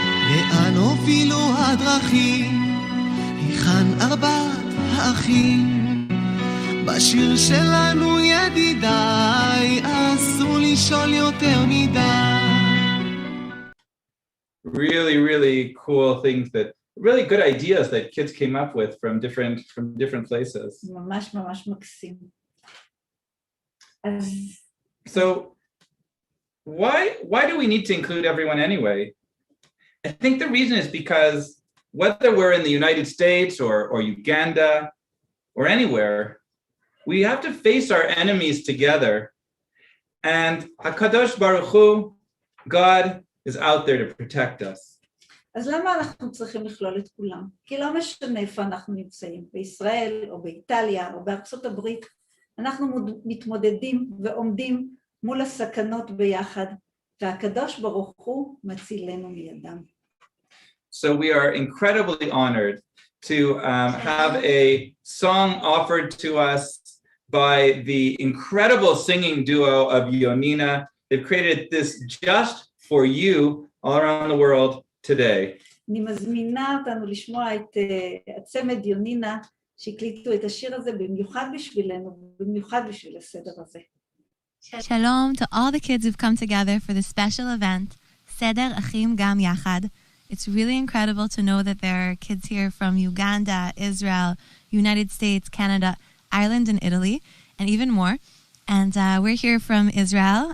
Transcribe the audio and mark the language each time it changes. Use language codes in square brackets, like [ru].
[he] לאן הובילו הדרכים, היכן 4 האחים? בשיר שלנו ידידיי, אסור לשאול יותר מדי. [en] Really cool things that, really good ideas that kids came up with from different places. [he] ממש מקסים. [en] So why do we need to include everyone anyway? I think the reason is because whether we're in the United States or Uganda or anywhere, we have to face our enemies together. And HaKadosh Baruch Hu, God, is out there to protect us. [he] אז למה אנחנו צריכים לכלול את כולם? כי לא משנה איפה אנחנו נמצאים, בישראל או באיטליה או בארצות הברית, אנחנו מתמודדים ועומדים מול הסכנות ביחד, והקדוש ברוך הוא מצילנו מידם. [en] So we are incredibly honored to have a song offered to us by the incredible singing duo of Yonina. They've created this just for you all around the world today. [he] אני מזמינה אותנו לשמוע את הצמד יונינה, שהקליטו את השיר הזה במיוחד בשבילנו, במיוחד בשביל הסדר הזה. [en] Shalom to all the kids who've come together for this special event, Seder Achim Gam Yachad, It's really incredible to know that there are kids here from Uganda, Israel, United States, Canada, Ireland, and Italy, and even more. And we're here from Israel.